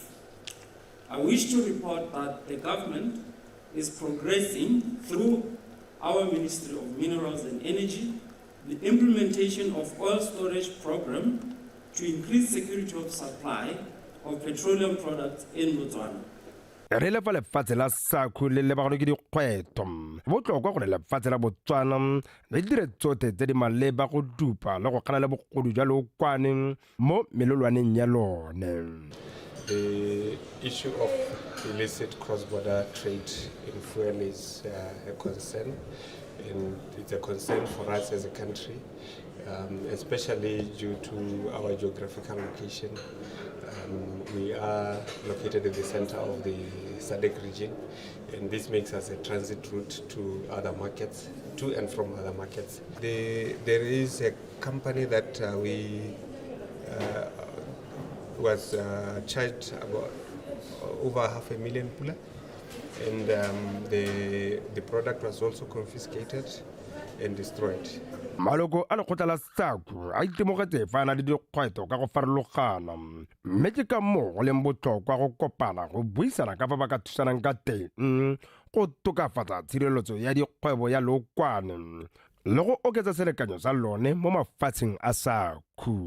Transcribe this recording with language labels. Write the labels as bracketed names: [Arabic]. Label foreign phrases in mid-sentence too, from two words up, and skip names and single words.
[English] I wish to report that the government is progressing through our Ministry of Minerals and Energy the implementation of oil storage program to increase security of supply of petroleum products in Botswana. [Tswana] Re le fa lefatshe la SACU le lebagano ke dikgweto botlhokwa gore lefatshe la Botswana le dire tsotlhe tse di maleba go dupa le go gana le bogodu jwa lookwane mo melolwaneng ya lone. [English] The issue of illicit cross-border trade in fuel is a concern, and it's a concern for us as a country, especially due to our geographical location. We are located in the center of the SADC region, and this makes us a transit route to other markets, to and from other markets. There is a company that was charged about over 500,000 pula, and the product was also confiscated, and destroyed. [Tswana] maloko a lekgotla la SACU a itemogetse fa a na le dikgwetlho ka go farologana mme ke ka moo go leng botlhokwa go kopana go buisana ka fa ba ka thusanang ka teng go tokafatsa tshireletso ya dikgwebo ya lookwane le go oketsa selekanyo sa lone mo mafatsheng a SACU.